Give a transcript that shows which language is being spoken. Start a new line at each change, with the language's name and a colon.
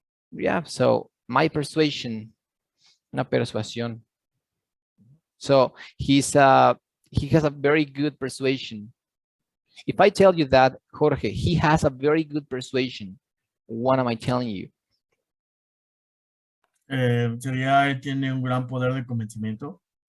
English: Yeah, so my persuasion,
Spanish: una persuasión.
English: So he has a very good persuasion. If I tell you that, Jorge, he has a very good persuasion, what am I telling you?
Spanish: Sería, él tiene un gran poder de convencimiento.